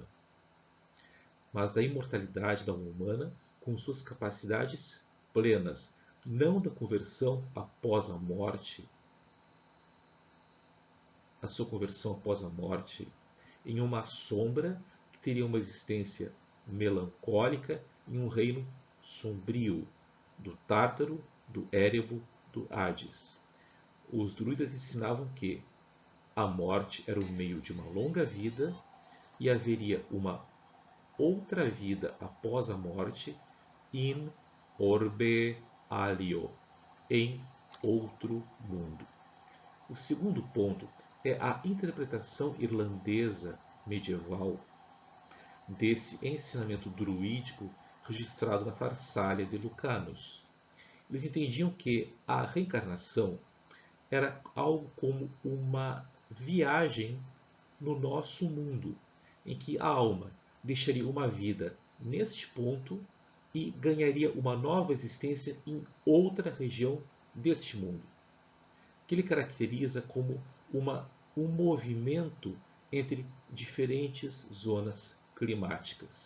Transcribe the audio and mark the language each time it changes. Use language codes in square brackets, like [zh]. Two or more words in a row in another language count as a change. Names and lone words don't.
[pt] Mas da imortalidade da alma humana com suas capacidades plenas, não da conversão após a morte, a sua conversão após a morte, em uma sombra que teria uma existência melancólica em um reino sombrio, do Tártaro, do Érebo, do Hades. Os druidas ensinavam que a morte era o meio de uma longa vida e haveria uma outra vida após a morte, [la] in orbe alio, [pt] em outro mundo. O segundo ponto é a interpretação irlandesa medieval desse ensinamento druídico registrado na Farsália de Lucanus. Eles entendiam que a reencarnação era algo como uma viagem no nosso mundo, em que a alma deixaria uma vida neste ponto e ganharia uma nova existência em outra região deste mundo, que ele caracteriza como um movimento entre diferentes zonas climáticas.